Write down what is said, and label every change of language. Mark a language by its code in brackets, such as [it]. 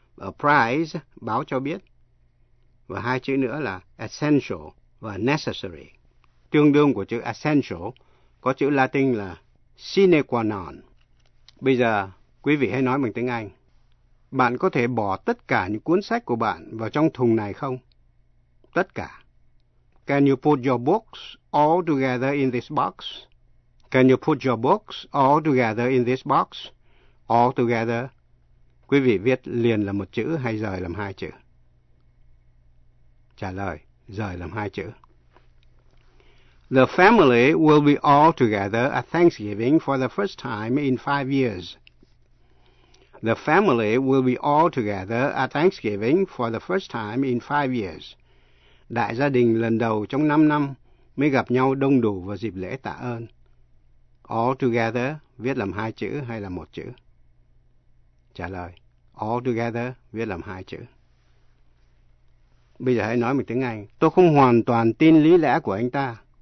[vi] A prize, báo cho biết. Và hai chữ nữa là essential và necessary. Tương đương của chữ essential có chữ Latin là sine qua non. Bây giờ, quý vị hãy nói bằng tiếng Anh. Bạn có thể bỏ tất cả những cuốn sách của bạn vào trong thùng này không? Tất cả. [en] Can you put your books all together in this box? Can you put your books all together in this box? All together. [vi] Quý vị viết liền là một chữ hay rời làm hai chữ? Trả lời, rời làm hai chữ. [en] The family will be all together at Thanksgiving for the first time in 5 years. The family will be all together at Thanksgiving for the first time in 5 years. [vi] Đại gia đình lần đầu trong 5 năm mới gặp nhau đông đủ vào dịp lễ tạ ơn. All together, viết làm hai chữ hay là một chữ? Trả lời. All together, viết làm hai chữ. Bây giờ hãy nói một tiếng Anh. Tôi không hoàn toàn tin lý lẽ của anh ta.